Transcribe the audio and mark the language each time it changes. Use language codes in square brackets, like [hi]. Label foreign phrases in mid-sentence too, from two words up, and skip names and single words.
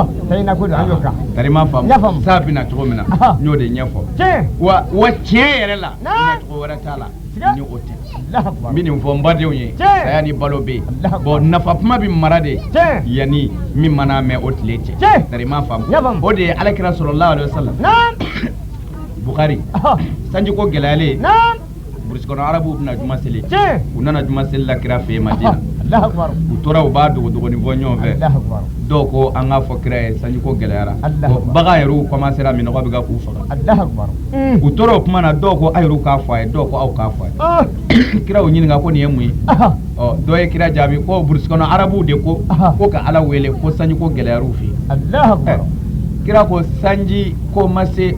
[bm] tari ma faamu saa bɛna cogo min na n y'o de ɲɛfɔ wa tiɲɛ yɛrɛ la ɲɛcogo wɛrɛ t'a la ni o tɛ n bɛ nin fɔ n badenw ye saya ni balo bɛ yen bon nafa kuma bɛ mara de yanni min mana mɛn o tile cɛ tari ma faamu o de ye Alakira [ar] صلى الله عليه وسلم [bm] Bukhari sanji ko gɛlɛyalen burusi kɔnɔ arabuw bɛna juma seli u nana juma seli la kira fɛ yen Madina u tora u b'a dogodogoni fɔ ɲɔgɔn fɛ dɔw ko an k'a fɔ kira ye sanji ko gɛlɛyara bagan yɛrɛw commencera minɔgɔ bɛ ka k'u faga u tora o kuma na dɔw ko a yɛrɛw k'a fɔ a ye dɔw ko aw k'a fɔ a ye kira y'u ɲininka ko nin ye mun ye dɔ ye kira jaabi ko burusi kɔnɔ arabuw de ko ka Ala wele ko sanji ko gɛlɛyar'u fɛ yen kira ko sanji ko ma se